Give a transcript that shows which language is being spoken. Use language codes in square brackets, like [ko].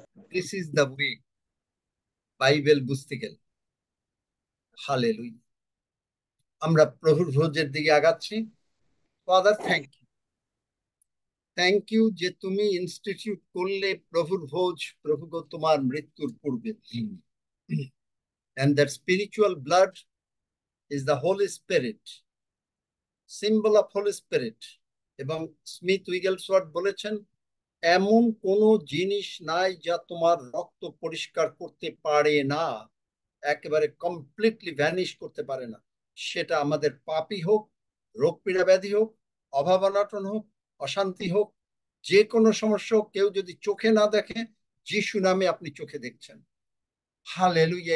[en] This is the way. [bn] Bible বুঝতে গেলে। Hallelujah. আমরা প্রভুর ভোজের দিকে আগাচ্ছি। [en] Father, thank you. Thank you [bn] যে তুমি ইনস্টিটিউট করলে প্রভুর ভোজ, প্রভু গো, তোমার মৃত্যুর পূর্বে। [en] And that spiritual blood is the Holy Spirit, symbol of Holy Spirit. [bn] এবং স্মিথ উইগেলসওয়ার্থ বলেছেন, এমন কোনো জিনিস নাই যা তোমার রক্ত পরিষ্কার করতে পারে না, একেবারে কমপ্লিটলি ভ্যানিশ করতে পারে না। সেটা আমাদের পাপই হোক, রোগ পীড়া ব্যাধি হোক, অভাব অনটন হোক, অশান্তি হোক, যে কোনো সমস্যা হোক, কেউ যদি চোখে না দেখে, যিশু নামে আপনি চোখে দেখছেন। হালেলুয়া।